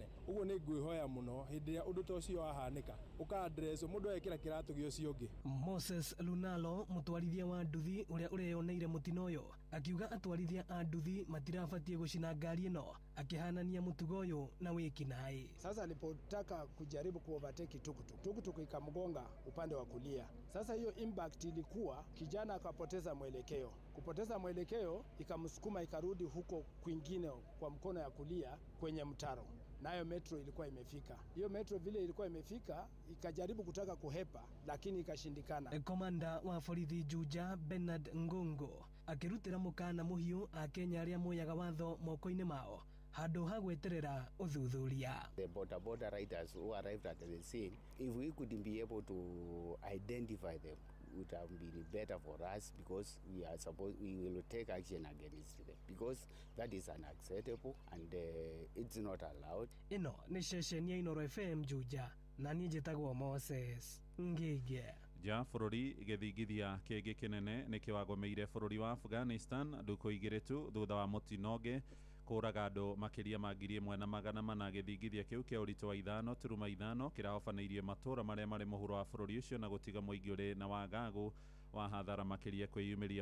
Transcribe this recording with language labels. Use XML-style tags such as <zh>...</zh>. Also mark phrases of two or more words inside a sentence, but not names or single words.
<ki>Ũguo nĩ ngwĩhoya mũno hĩndĩ ĩrĩa ũndũ ta ũcio wahanĩka ũka address mũndũ ekĩra kĩratũ gĩa ũcio ũngĩ. Moses Lunalo mũtwarithia wa nduthi ũrĩa ũreyoneire mũtino ũyũ akiuga atwarithia a nduthi matirabatiĩ gũcina ngari ĩno, akihanania mũtugo ũyũ na wĩkinaĩ.</ki> <sw>Sasa alipotaka kujaribu kuovertake tukutuku ikamgonga upande wa kulia. Sasa hiyo impact ilikuwa kijana akapoteza mwelekeo. Kupoteza mwelekeo ikamsukuma ikarudi huko kwingine kwa mkono ya kulia kwenye mtaro. Nayo metro ilikuwa imefika. Hiyo metro vile ilikuwa imefika ikajaribu kutaka kuhepa lakini ikashindikana.</sw> <ki>Komanda wa borithi Juja Bernard Ngũngũ akirutira mukana muhiu a Kenya arĩa moyaga watho moko-inĩ mao handũ ha gweterera ũthuthuria.</ki> <en>The border riders who arrived at the scene, if we could be able to identify them, would have been better for us because we will take action against them because that is unacceptable and it's not allowed.</en> <ki>Ino ni ceceni ya Inoro FM Juja na niĩ njĩtagwo Moses Ngige. Ja bũrũri gĩthingithia kĩngĩ kĩnene nĩ kĩwagomeire bũrũri wa Afghanistan ndukũ igĩrĩ tu thutha wa mũtino ũngĩ kũraga andũ makĩria ma 1,400 gĩthingithia kĩu kĩa ũritũ wa 5.5 kĩrahobanĩirie matũũra marĩa marĩ mũhuro wa bũrũri ũcio na gũtiga mũingĩ ũrĩ na wagagu wa hathara makĩria kwĩyumĩria.</ki>